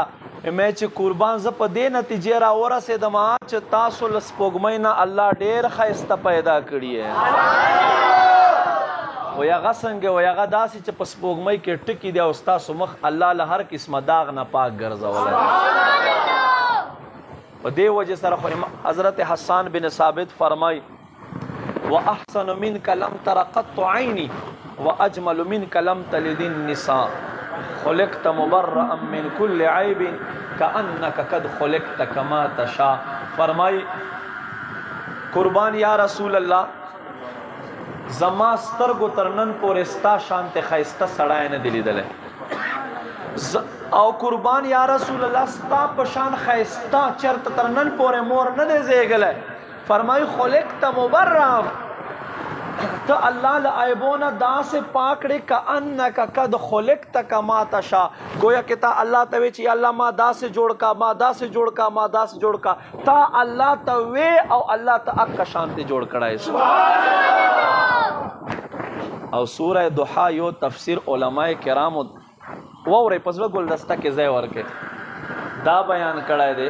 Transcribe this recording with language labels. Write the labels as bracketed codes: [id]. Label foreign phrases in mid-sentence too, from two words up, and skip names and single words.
[ps] مې چې قربان زه په دې نتیجې راورسېدم چې تاسو له سپوږمۍ نه الله ډېر ښایسته پیدا کړي یې. وی هغه څنګه؟ وی هغه داسې چې په سپوږمۍ کې ټکي دی او ستاسو مخ الله له هر قسمه داغ نه پاک ګرځولی. په دې وجه سره خو حضرت حسان بن ثابت فرمای [ar] واحسن منك لم تر قط عيني واجمل منك لم تلد النساء خلقت مبرئا من كل عيب كأنك قد خلقت كما تشاء. [ps] فرمای قربان [ar] یا رسول الله [ps] زما سترګو تر نن پورې ستا شانته ښایسته سړی نه دی لیدلی، او قربان [ar] یا رسول الله [ps] ستا په شان ښایسته چېرته تر نن پورې مور نه دی زیږلی. فرمایي [ar] خلقت مبرم، [ps] ته الله له عیبونه داسې پاک کړې [ar] کأنک قد خلقت کما تشاء، [ps] گویا کې تا الله ته وی چې الله ما داسې جوړ کا، ما داسې جوړ کا، ما داسې جوړ کا. تا الله ته وی او الله ته اکه شانته جوړ کړی. او سوره ضحا یو تفسیر علماء کرامو ووري پس له ګلدسته کې ځای ورکې دا بیان کړی دی.